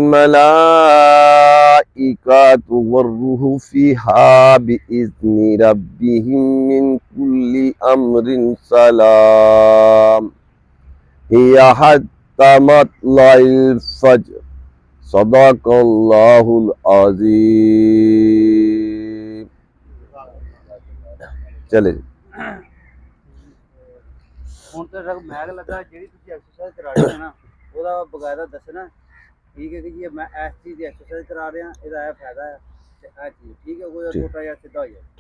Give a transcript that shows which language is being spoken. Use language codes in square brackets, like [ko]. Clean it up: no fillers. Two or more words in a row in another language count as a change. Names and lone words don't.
[ar] الملائكة والروح فيها بإذن ربهم من كل أمر سلام هي حتى مطلع الفجر صدق الله العظيم चले [pa] ਹੁਣ ਤੇ ਮੈਗ ਲੱਗਾ ਜਿਹੜੀ ਤੁਸੀਂ ਐਕਸਰਸਾਈਜ਼ ਕਰਾ ਰਹੇ ਹੋ ਨਾ ਉਹਦਾ ਬਕਾਇਦਾ ਦੱਸਣਾ ਠੀਕ ਹੈ ਕਿ ਜੀ ਮੈਂ ਇਸ ਚੀਜ਼ ਦੀ ਐਕਸਰਸਾਈਜ਼ ਕਰਾ ਰਿਹਾ ਇਹਦਾ ਇਹ ਫਾਇਦਾ ਹੈ ਤੇ ਇਹ ਚੀਜ਼ ਠੀਕ ਹੈ ਕੋਈ ਛੋਟਾ ਜਿਹਾ ਸਿੱਧਾ ਹੋ ਜਾਏ